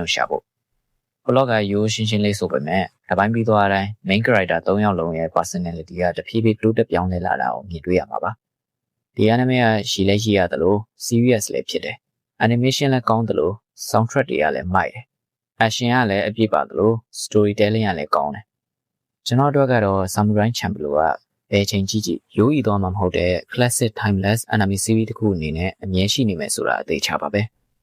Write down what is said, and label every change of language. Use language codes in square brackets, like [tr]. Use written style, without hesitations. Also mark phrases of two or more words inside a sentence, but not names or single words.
[my] ကိုရှာဖို့ဘလော့ကရိုးရှင်းရှင်းလေးဆိုပေမဲ့တပိုင်းပြီးသွားတိုင်း [en] main character [my] ၃ယောက်လုံးရဲ့ personality ကတဖြည်းဖြည်းတိုးတက်ပြောင်းလဲလာတာကိုမြင်တွေ့ရမှာပါဒီ anime ကရှိလဲရှိရတယ်လို့ serious လည်းဖြစ်တယ် animation လည်းကောင်းတယ်လို့ soundtrack တွေကလည်းမိုက်တယ် action ကလည်းအပြည့်ပါတယ်လို့ storytelling ကလည်းကောင်းတယ်ကျွန်တော်တို့ကတော့ Samurai Champloo ကဘယ်ချိန်ကြည့်ရိုးဤသွားမှာမဟုတ်တဲ့ [en] classic timeless anime series [my] တစ်ခုအနေနဲ့အမြဲရှိနေမယ်ဆိုတာအသေးချပါပဲ